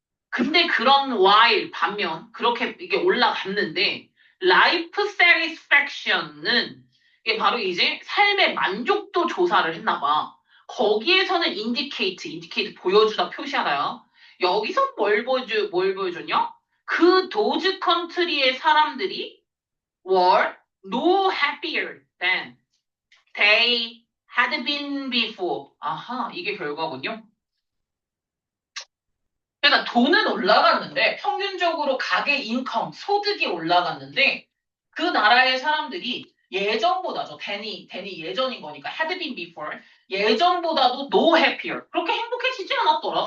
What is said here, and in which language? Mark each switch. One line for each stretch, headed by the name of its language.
Korean: 근데 그런 while 반면 그렇게 이게 올라갔는데
English: life satisfaction
Korean: 은 이게 바로 이제 삶의 만족도 조사를 했나 봐. 거기에서는 indicate 보여주다 표시하나요? 여기서 뭘 보여줬냐? 그 도즈 컨트리의 사람들이
English: were no happier than they had been before.
Korean: 아하, 이게 결과군요. 그러니까 돈은 올라갔는데 평균적으로 가계 인컴, 소득이 올라갔는데 그 나라의 사람들이 예전보다죠. 데니 예전인 거니까
English: had been before
Korean: 예전보다도
English: no happier
Korean: 그렇게 행복해지지 않았더라.